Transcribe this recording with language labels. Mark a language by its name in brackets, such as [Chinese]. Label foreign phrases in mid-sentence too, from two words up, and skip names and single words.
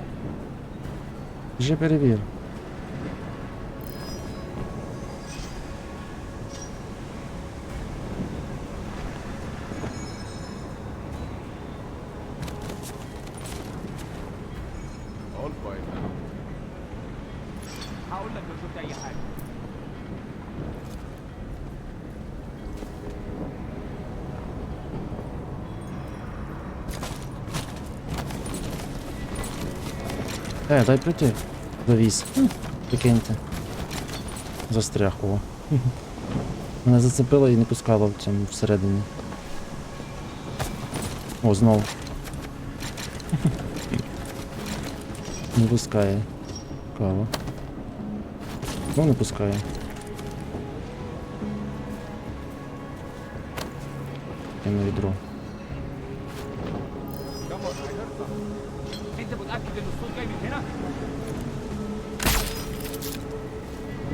[Ukrainian] Вже перевір. [English] All quiet now. [Arabic] هقول لك لو شفت اي حاجه. [Ukrainian] Дай прийти. Завіз. Прикиньте. Застряг, о. Мене зацепило і не пускало в цьому всередині. О, знову. Не пускає. Цікаво. Знову не пускає. Я на відро. [Arabic] انت متاكد ان الصوت جاي من هنا؟